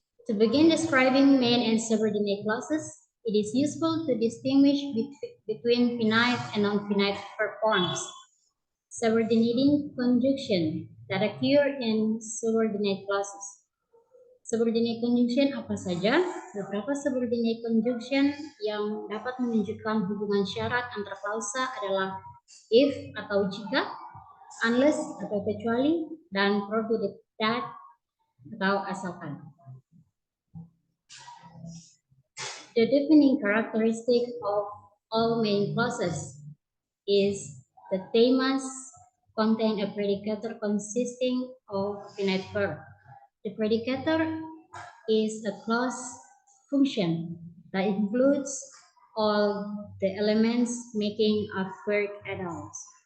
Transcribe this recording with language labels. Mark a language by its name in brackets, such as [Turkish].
[English] To begin describing main and subordinate clauses, it is useful to distinguish between finite and non-finite verb forms. Subordinating conjunction that occur in subordinate clauses. [Indonesian] Subordinate conjunction apa saja? Beberapa subordinate conjunction yang dapat menunjukkan hubungan syarat antar klausa adalah if atau jika, unless atau kecuali, dan provided that atau asalkan. [English] The defining characteristic of all main clauses is that they must contain a predicator consisting of finite verb. The predicator is a clause function that includes all the elements making a verb adults.